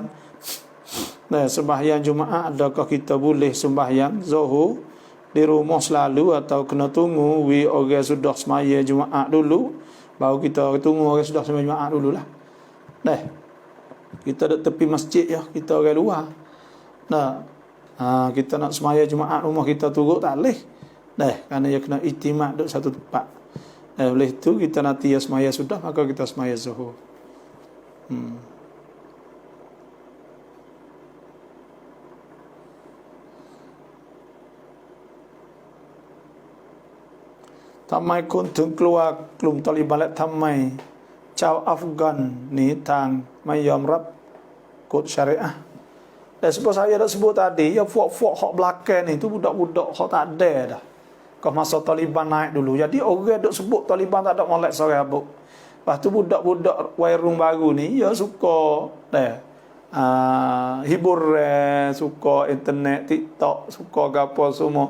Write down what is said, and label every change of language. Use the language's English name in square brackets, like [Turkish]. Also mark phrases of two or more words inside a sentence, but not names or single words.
[Malay] Sembahyang Jumaat, adakah kita boleh sembahyang Zuhur di rumah selalu atau kena tunggu orang sudah sembahyang Jumaat dulu baru kita tunggu orang sudah sembahyang Jumaat dululah. Kita duduk tepi masjid ya, kita orang luar. Kita nak sembahyang Jumaat rumah kita turut tak boleh. Kerana dia kena iktimad duduk satu tempat. Oleh itu kita nanti ya sembahyang sudah maka kita sembahyang Zuhur. [Thai] Thamai คนถึงกลัวกลุ่มตอลิบันและทำไมชาวอัฟกันหนีทางไม่ยอมรับกฎ syariah. [Malay] Dan sebab saya dah sebut tadi, ya fuak-fuak hak belakang ni tu budak-budak hak tak ada dah. Kau masa Taliban naik dulu. Jadi orang duk sebut Taliban tak ada molek sorang abuk. Lepas tu budak-budak wairung baru ni ya suka hibur, suka internet, TikTok, suka apa semua.